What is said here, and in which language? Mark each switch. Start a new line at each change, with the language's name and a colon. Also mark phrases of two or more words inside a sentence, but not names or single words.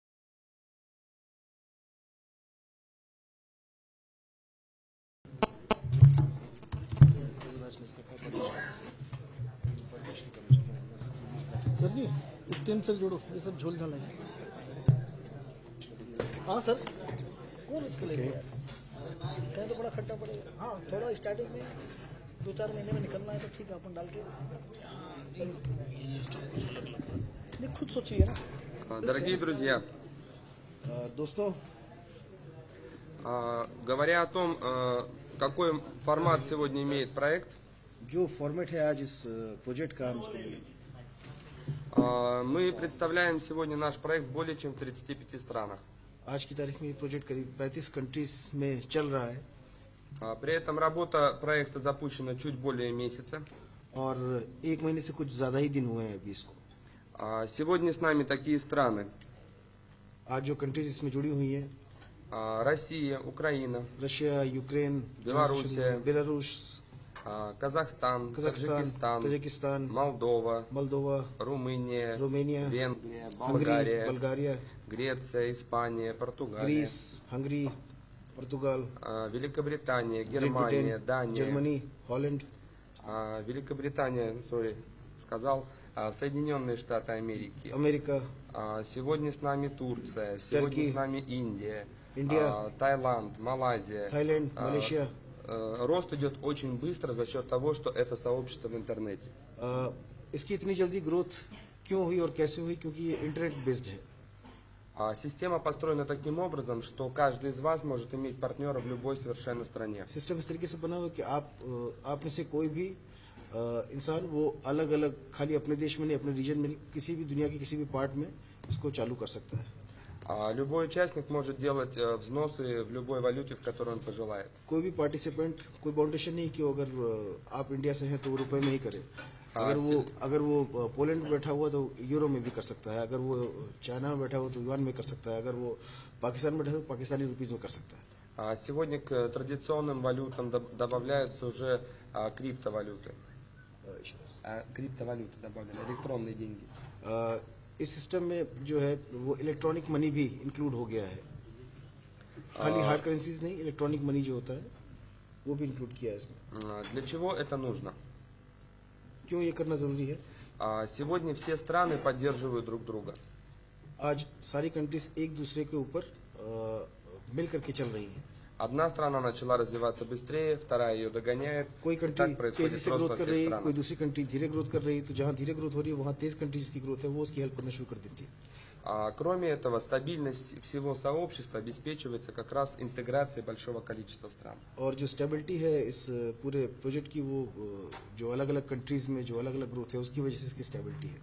Hindi: सर जी, स्टेम से जोड़ो, ये सब झोल झाला है। हाँ सर, कौन इसके लिए यार, कहीं तो बड़ा खट्टा पड़ेगा। हाँ, थोड़ा स्टार्टिंग में 2-4 महीने में निकलना है तो ठीक है, अपन डाल के नहीं, खुद सोचिए ना।
Russian: Дорогие друзья,
Hindi: दोस्तों,
Russian: говоря о том, какой формат сегодня имеет проект,
Hindi: जो फॉर्मेट है आज इस प्रोजेक्ट का, हम इसको बोलेंगे।
Russian: мы представляем сегодня наш проект в более чем 35 странах.
Hindi: आज की तारीख में ये प्रोजेक्ट करीब 35 कंट्रीज में चल रहा है
Russian: При этом работа проекта запущена чуть более месяца.
Hindi: और एक महीने से कुछ ज़्यादा ही दिन हुए हैं अभी इसको।
Russian: Сегодня с нами такие страны:
Hindi: आज जो कंट्रीज इसमें जुड़ी हुई हैं,
Russian: Россия, Украина,
Hindi: रशिया, यूक्रेन,
Russian: Белоруссия,
Hindi: बेलारूस,
Russian: Казахстан,
Hindi: कजाकिस्तान,
Russian: Таджикистан,
Hindi: तजाकिस्तान,
Russian: Молдова,
Hindi: मोल्दोवा,
Russian: Румыния,
Hindi: रोमेनिया,
Russian: Венгрия,
Hindi: हंगरी,
Russian: Болгария,
Hindi: बल्गारिया,
Russian: Греция, Испания, Португалия,
Hindi: ग्रीस, हंगरी, पुर्तगाल,
Russian: Великобритания,
Hindi: ग्रेट
Russian: Германия,
Hindi: ब्रिटेन,
Russian: Дания,
Hindi: जर्मनी, हॉलैंड,
Russian: Великобритания, сказал, Соединенные Штаты Америки.
Hindi: अमेरिका,
Russian: Сегодня с нами Турция, сегодня Турки, с нами Индия, Индия, Таиланд, Малайзия.
Hindi: थाईलैंड, मलेशिया।
Russian: Рост идет очень быстро за счет того, что это сообщество в интернете.
Hindi: इसकी इतनी जल्दी ग्रोथ क्यों हुई और कैसे हुई? क्योंकि ये
English: internet based
Hindi: है।
Russian: Система построена таким образом, что каждый из вас может иметь партнера в любой совершенно стране.
Hindi: सिस्टम इस तरीके से बना हुआ है कि आप में से कोई भी इंसान वो अलग अलग, खाली अपने देश में नहीं, अपने रीजन में, किसी भी दुनिया के किसी भी पार्ट में इसको चालू कर सकता है।
Russian: Любой участник может делать взносы в любой валюте, в которой он пожелает.
Hindi: कोई भी पार्टिसिपेंट, कोई बाउंडेशन नहीं कि अगर आप इंडिया से हैं तो वो रुपए में ही करे। अगर वो पोलैंड में बैठा हुआ तो यूरो में भी कर सकता है, अगर वो चाइना में बैठा हुआ तो युआन में कर सकता है, अगर वो पाकिस्तान में बैठा तो
English: Pakistani rupees
Hindi: में कर सकता है।
Russian: Сегодня к традиционным валютам добавляются уже криптовалюты. Криптовалюты добавлены, электронные деньги.
Hindi: इस सिस्टम में जो है वो
English: electronic money
Hindi: भी इंक्लूड हो गया है। खाली
English: hard currencies
Hindi: नहीं,
English: electronic money
Hindi: जो होता है वो भी इंक्लूड किया है इसमें।
Russian: Для чего это нужно?
Hindi: क्यों ये करना जरूरी है?
Russian: Сегодня все страны поддерживают друг друга.
Hindi: आज सारी कंट्रीज एक दूसरे के ऊपर मिल करके चल रही हैं।
Russian: Одна страна начала развиваться быстрее, вторая ее догоняет.
Hindi: कोई
Russian: Так
Hindi: कंट्री
Russian: происходит
Hindi: तेजी से
Russian: просто
Hindi: ग्रोथ
Russian: во
Hindi: कर
Russian: всех
Hindi: रही है,
Russian: странах.
Hindi: कोई दूसरी कंट्री धीरे ग्रोथ कर रही है, तो जहाँ धीरे ग्रोथ हो रही है वहाँ तेज कंट्रीज की ग्रोथ है, वो उसकी हेल्प करना शुरू कर देती है।
Russian: Кроме этого, стабильность всего сообщества обеспечивается как раз интеграцией большого количества стран.
Hindi: और जो स्टेबिलिटी है इस पूरे प्रोजेक्ट की, वो जो अलग अलग कंट्रीज में जो अलग अलग ग्रोथ है उसकी वजह से इसकी स्टेबिलिटी है।